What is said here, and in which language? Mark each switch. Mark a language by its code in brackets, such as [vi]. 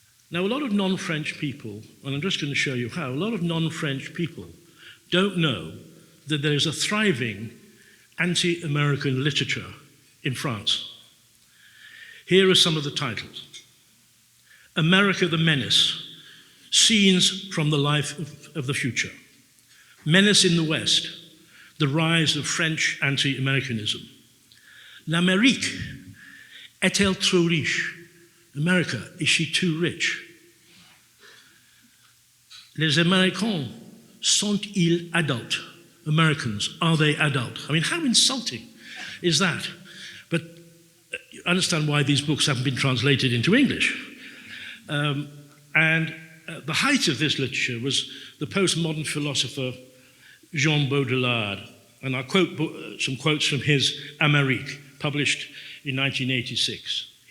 [en] Now, a lot of non-French people, and I'm just going to show you how, a lot of non-French people don't know that there is a thriving anti-American literature in France. Here are some of the titles. America the Menace, Scenes from the Life of the Future. Menace in the West, The Rise of French Anti-Americanism. [fr] L'Amérique est-elle trop riche? [en] America, is she too rich? [fr] Les Américains sont-ils adultes? [en] Americans, are they adult? I mean, how insulting is that? But I understand why these books haven't been translated into English. The height of this literature was the postmodern philosopher Jean Baudrillard, and I'll quote some quotes from his Amérique, published in 1986.